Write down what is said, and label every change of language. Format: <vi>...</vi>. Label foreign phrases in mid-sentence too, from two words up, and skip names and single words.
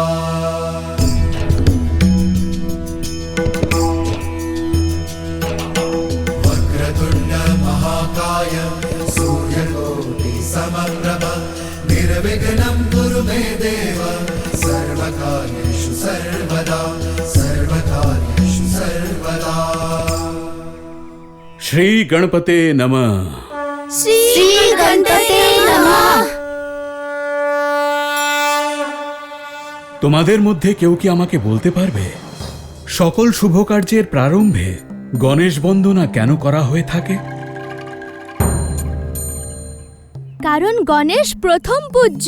<sa>वक्रतुण्ड महाकाय सूर्यकोटि समप्रभ निर्विघ्नं कुरु मे देव सर्वकार्येषु सर्वदा सर्वकार्येषु सर्वदा। श्री गणपते नमः। শ্রী গণপতে নমঃ।</sa> <bn>তোমাদের মধ্যে কেউ কি আমাকে বলতে পারবে সকল শুভ কার্যের প্রারম্ভে গণেশ বন্দনা কেন করা হয়ে থাকে? কারণ গণেশ প্রথম পূজ্য।</bn>